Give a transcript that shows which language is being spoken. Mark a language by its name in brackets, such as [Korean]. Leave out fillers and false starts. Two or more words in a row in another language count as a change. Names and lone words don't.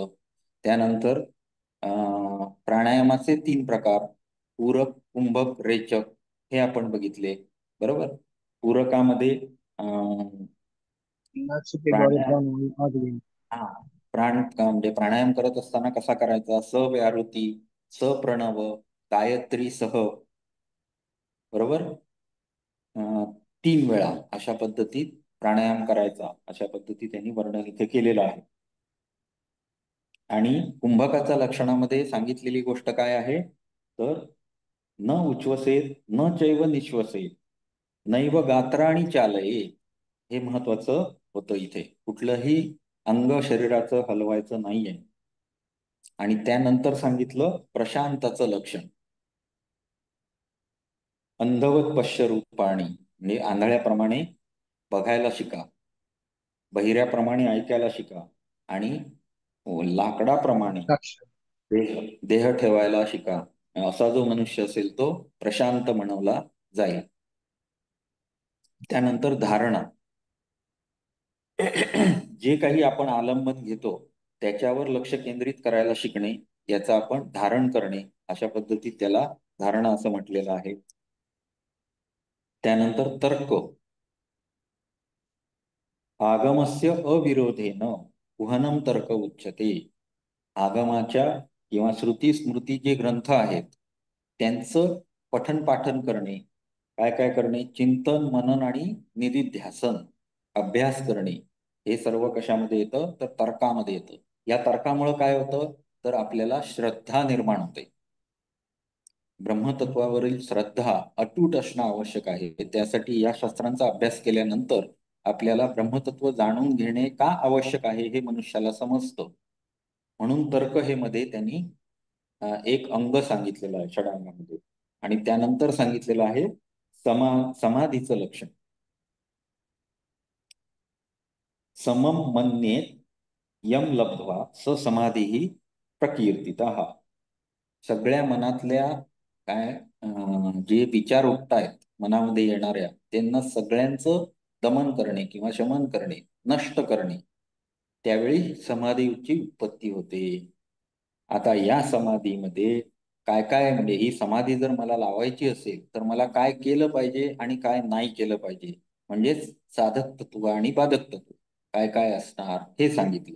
[Marathi] त्यानंतर प्राणायामाचे 3 प्रकार, पूरक, कुंभक, रेचक, हे आपण बघितले, बरोबर. पूरकामध्ये नासिकेद्वारे प्राणायाम, प्राणायाम आत घेणे. हा, म्हणजे प्राणायाम करत असताना कसा करायचा, सव्याहृती, सप्रणव, गायत्री सह, बरोबर. 3 वेळा अशा पद्धतीत प्राणायाम करायचा, अशा पद्धतीत त्यांनी वर्णन इथे केलेलं आहे. आणि कुंभकाच्या लक्षणामध्ये सांगितलेली गोष्ट काय आहे, तर [Sanskrit] न उच्छ्वसेत न चैव निश्वसेत नैव गात्राणी चालये. [Marathi] हे महत्वाचं होतं इथे. कुठलंही अंग शरीराचं हलवायचं नाहीये. आणि त्यानंतर सांगितलं प्रशांताचं लक्षण. [Sanskrit] अंधवत पश्य रूपाणी [Marathi] म्हणजे आंधळ्याप्रमाणे बघायला शिका, बहिऱ्याप्रमाणे ऐकायला शिका आणि लाकडाप्रमाणे साक्ष. देह ठेवायला शिका. असा जो मनुष्य असेल तो प्रशांत म्हणवला जाईल. त्यानंतर धारणा. जे काही आपण आलंबन घेतो त्याच्यावर लक्ष केंद्रित करायला शिकणे, याचं आपण धारण करणे, अशा पद्धतीत त्याला धारणा असं म्हटलेलं आहे. त्यानंतर तर्क. [Sanskrit] आगमस्य अविरोधेन उहनम तर्क उच्यते. [Marathi] आगमाच्या किंवा श्रुती स्मृती जे ग्रंथ आहेत त्यांचं पठन पाठन करणे, काय काय करणे, चिंतन मनन आणि निधिध्यासन अभ्यास करणे, हे सर्व कशामध्ये येतं तर तर्कामध्ये येतं. या तर्कामुळे काय होतं तर आपल्याला श्रद्धा निर्माण होते. ब्रह्मतत्वावरील श्रद्धा अतूट असणं आवश्यक आहे. त्यासाठी या शास्त्रांचा अभ्यास केल्यानंतर आपल्याला ब्रह्मतत्व जाणून घेणे का आवश्यक आहे हे मनुष्याला समजतं. म्हणून तर्क हे मध्ये त्यांनी एक अंग सांगितलेलं आहे षडांगामध्ये. आणि त्यानंतर सांगितलेलं आहे समाधीचं लक्षण. [Sanskrit] समम मन्येत यम लब्ध्वा स समाधी प्रकीर्तितः. [Marathi] सगळ्या मनातल्या काय जे विचार उठतायत मनामध्ये येणाऱ्या त्यांना सगळ्यांचं दमन करणे किंवा शमन करणे, नष्ट करणे, त्यावेळी समाधीची उत्पत्ती होते. आता या समाधीमध्ये काय काय म्हणजे ही समाधी जर मला लावायची असेल तर मला काय केलं पाहिजे आणि काय नाही केलं पाहिजे, म्हणजेच साधक तत्व आणि बाधक तत्व काय काय असणार हे सांगितलं.